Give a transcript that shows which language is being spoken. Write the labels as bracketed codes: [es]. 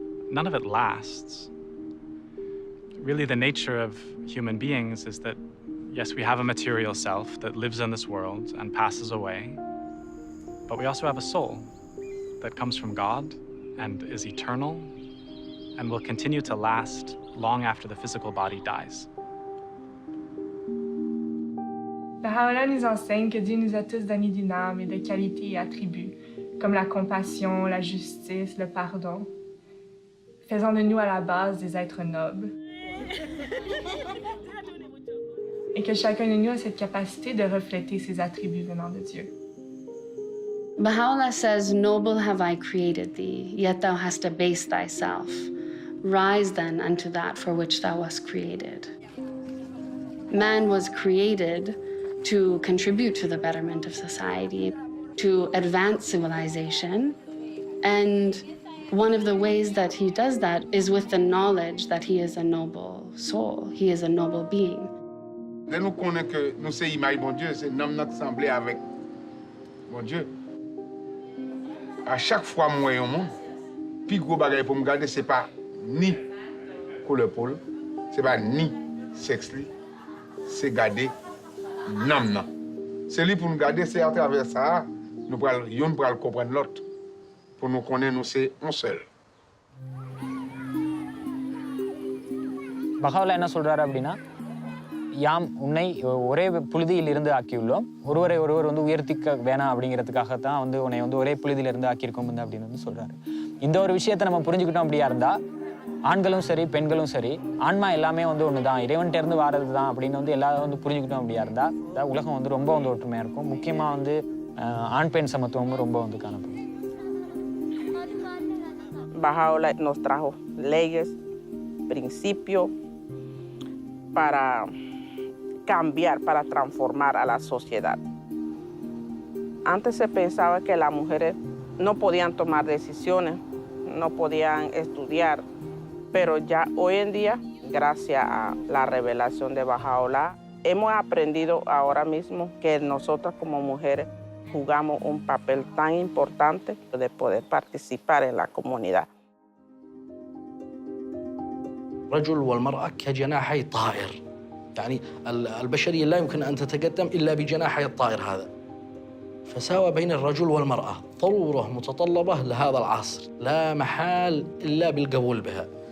[en] None of it lasts. Really, the nature of human beings is that, yes, we have a material self that lives in this world and passes away, but we also have a soul that comes from God and is eternal and will continue to last long after the physical body dies. [fr] Baha'u'llah nous enseigne que Dieu nous a tous donné d'une âme et de qualités et attributs, comme la compassion, la justice, le pardon, faisant de nous à la base des êtres nobles. Et que chacun de nous a cette capacité de refléter ces attributs venant de Dieu. [en] Baha'u'llah says, "Noble have I created thee, yet thou hast abased thyself. Rise then unto that for which thou wast created." Man was created to contribute to the betterment of society, to advance civilization, and one of the ways that he does that is with the knowledge that he is a noble soul, he is a noble being. [fr] Là, nous connaissons que nous sommes l'image de bon Dieu, c'est nous notre semblé avec bon Dieu. À chaque fois que je vois un monde, le plus gros bagage pour me garder, ce n'est pas ni couleur peau, ce n'est pas ni sexe, c'est garder l'âme. C'est lui pour nous garder, c'est à travers ça, nous pourrons comprendre l'autre. Pour nous connaître, nous c'est un seul. [ta] Baha'u'llah என்ன சொல்றாரு அப்படின்னா, யாம் உன்னை ஒரே புழுதியில் இருந்து ஆக்கியுள்ளோம், ஒருவரை ஒருவர் வந்து உயர்த்திக்க வேணாம் அப்படிங்கிறதுக்காகத்தான் வந்து உன்னை வந்து ஒரே புழுதியில் இருந்து ஆக்கியிருக்கோம் அப்படின்னு வந்து சொல்றாரு. இந்த ஒரு விஷயத்தை நம்ம புரிஞ்சுக்கிட்டோம் அப்படியா இருந்தா, ஆண்களும் சரி பெண்களும் சரி, ஆன்மா எல்லாமே வந்து ஒன்று தான், இறைவன்கிட்ட இருந்து வாரது தான் அப்படின்னு வந்து எல்லாரும் வந்து புரிஞ்சுக்கிட்டோம் அப்படியா இருந்தா, உலகம் வந்து ரொம்ப வந்து ஒற்றுமையா இருக்கும். முக்கியமா வந்து ஆண் பெண் சமத்துவமும் ரொம்ப வந்து காணப்படும். [es] Baha'u'llah nos trajo leyes, principios para cambiar, para transformar a la sociedad. Antes se pensaba que las mujeres no podían tomar decisiones, no podían estudiar, pero ya hoy en día, gracias a la revelación de Baha'u'llah, hemos aprendido ahora mismo que nosotras como mujeres jugamos un papel tan importante de poder participar en la comunidad. [ar] الرجل والمرأة كجناحي طائر، يعني البشرية لا يمكن أن تتقدم إلا بجناحي الطائر هذا. فساوى بين الرجل والمرأة ضرورة متطلبة لهذا العصر، لا محال إلا بالقبول بها.